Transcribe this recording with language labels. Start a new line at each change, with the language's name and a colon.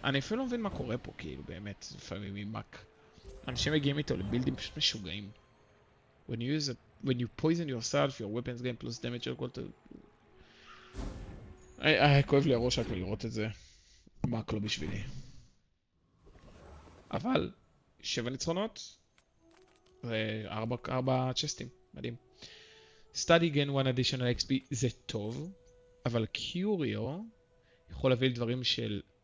Hebrew: אני אפילו לא מבין מה קורה פה, כאילו, באמת, לפעמים עם מאק. אנשים מגיעים איתו לבילדים פשוט משוגעים.
English: When you poison yourself, your weapons gain plus damage equal to...
Hebrew: כואב לי הראש רק לראות את זה. מאק לא בשבילי. אבל, 7 ניצחונות, ו4 צ'סטים, מדהים.
English: Study gain one additional XP
Hebrew: זה טוב, אבל קיוריו יכול להביא לדברים של...